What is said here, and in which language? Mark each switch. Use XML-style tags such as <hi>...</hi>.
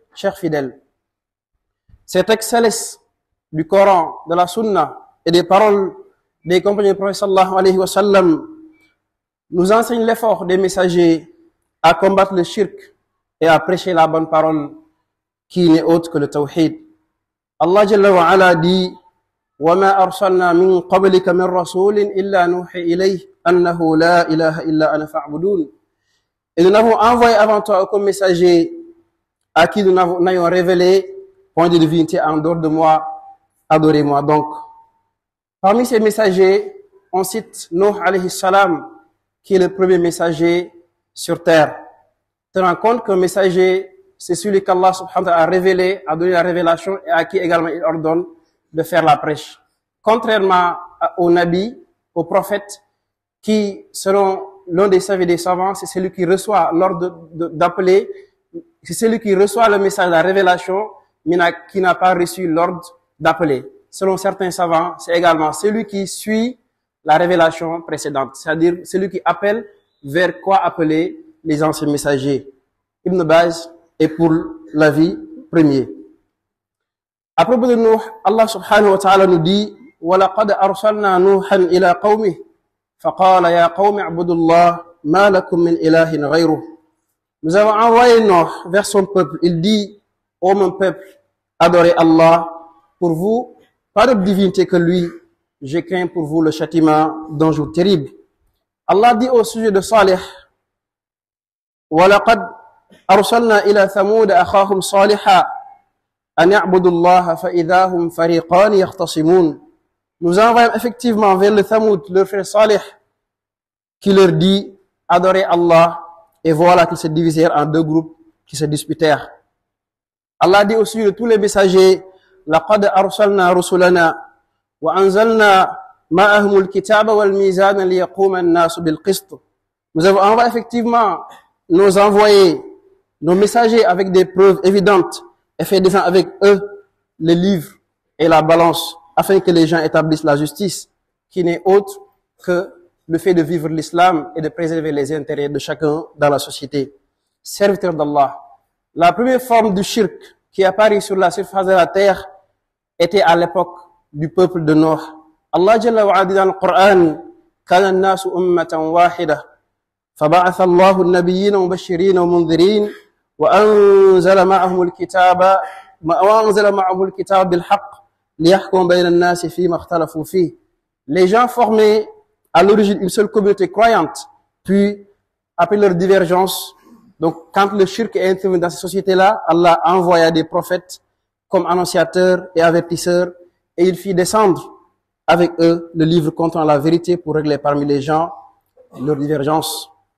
<fr>Chers fidèles, cette excellence du Coran, de la Sunna et des paroles des compagnons du prophète sallallahu alayhi wa sallam nous enseigne l'effort des messagers à combattre le shirk et à prêcher la bonne parole qui n'est autre que le tawhid.</fr> <ar>Allah Jalla wa Ala</ar> <fr>dit:</fr> <ar>وَمَا أَرْسَلْنَا مِن قَبْلِكَ مِن رَّسُولٍ إِلَّا نُوحِي إِلَيْهِ أَنَّهُ لَا إِلَهَ إِلَّا أَنَا فَاعْبُدُونِ.</ar> <fr>Et nous n'avons envoyé avant toi comme messager à qui nous n'ayons révélé point de divinité en dehors de moi, adorez-moi donc. Parmi ces messagers, on cite Nuh alayhi salam, qui est le premier messager sur terre. Tenant compte qu'un messager, c'est celui qu'Allah subhanahu wa ta'ala a révélé, a donné la révélation et à qui également il ordonne de faire la prêche. Contrairement aux nabis, aux prophètes, qui, selon l'un des sages et des savants, c'est celui qui reçoit l'ordre d'appeler, c'est celui qui reçoit le message de la révélation, mais qui n'a pas reçu l'ordre d'appeler. Selon certains savants, c'est également celui qui suit la révélation précédente, c'est-à-dire celui qui appelle vers quoi appeler les anciens messagers. Ibn Baz est pour l'avis premier. À propos de</fr> <ar>Nuh, Allah subhanahu wa ta'ala</ar> <fr>nous dit</fr> <ar>وَلَقَدْ أَرْسَلْنَا نُوحًا إِلَى قَوْمِهِ فَقَالَ يَا قَوْمِ اعْبُدُوا اللَّهَ مَا لَكُمْ مِنْ إِلَٰهٍ غَيْرُهُ.</ar> <fr>Nous avons envoyé Nuh vers son peuple. Il dit, ô mon peuple, adorez Allah. Pour vous, pas de divinité que lui. Je crains pour vous le châtiment d'un jour terrible.</fr> <ar>Allah</ar> <fr>dit au sujet de</fr> <ar>Salih, وَلَقَدْ أَرْسَلْنَا إِلَى ثَمُودَ أَخَاهُمْ صَالِحًا أَنْ يَعْبُدُوا اللَّهَ فَإِذَا هُمْ فَرِيقَانِ يَخْتَصِمُونَ.</ar> <fr>Nous envoyons effectivement vers le Thamoud, leur frère Salih, qui leur dit, adorez Allah, et voilà qu'ils se divisèrent en deux groupes qui se disputèrent.</fr> <ar>Allah</ar> <fr>dit au sujet de tous les messagers,</fr> <ar>لَقَدْ أَرْسَلْنَا رُسُلَنَا وَأَنزَلْنَا مَعَهُمُ الْكِتَابَ وَالْمِيزَانَ لِيَقُومَ النَّاسُ بِالْقِسْطِ.</ar> <fr>Nous avons envoyé effectivement nos envoyés, nos messagers avec des preuves évidentes et fait descendre avec eux les livres et la balance afin que les gens établissent la justice qui n'est autre que le fait de vivre l'islam et de préserver les intérêts de chacun dans la société. Serviteur d'Allah, la première forme du shirk qui apparaît sur la surface de la terre était à l'époque du peuple de Nuh.</fr> <ar>Allah Jalla wa Ala</ar> <fr>dit dans le Coran,</fr> <ar>كان الناس أمة واحدة فبعث الله النبيين مبشرين ومنذرين وأنزل معهم الكتاب بالحق ليحكم بين الناس فيما اختلفوا فيه.</ar> <fr>Les gens formaient à l'origine une seule communauté croyante, puis après leur divergence, donc quand le shirk est intervenu dans ces sociétés-là, Allah envoya des prophètes comme annonciateurs et avertisseurs, et il fit descendre avec eux le livre contenant la vérité pour régler parmi les gens leurs divergences.</fr>